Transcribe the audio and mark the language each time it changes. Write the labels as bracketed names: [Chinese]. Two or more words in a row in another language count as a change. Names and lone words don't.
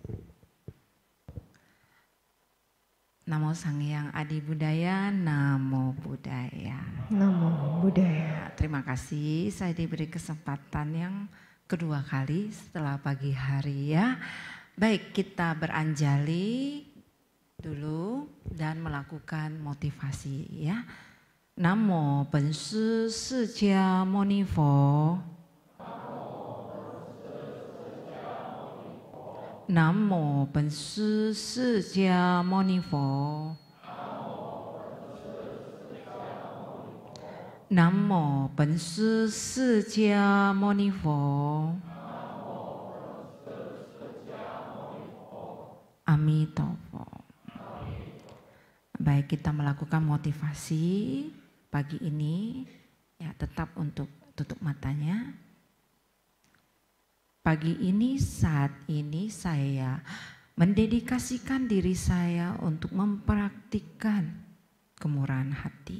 [Pali] Namo Sang Hyang Adi Budaya, Namo Buddhaya. Namo Buddhaya. [Indonesian] Terima kasih saya diberi kesempatan yang kedua kali setelah pagi hari ya. Baik, kita beranjali dulu dan melakukan motivasi ya. [Chinese] 南无本师释迦牟尼佛. 南无本师释迦牟尼佛. 南无本师释迦牟尼佛. Amitofo. [Indonesian] Baik, kita melakukan motivasi pagi ini ya, tetap untuk tutup matanya. Pagi ini, saat ini saya mendedikasikan diri saya untuk mempraktikkan kemurahan hati.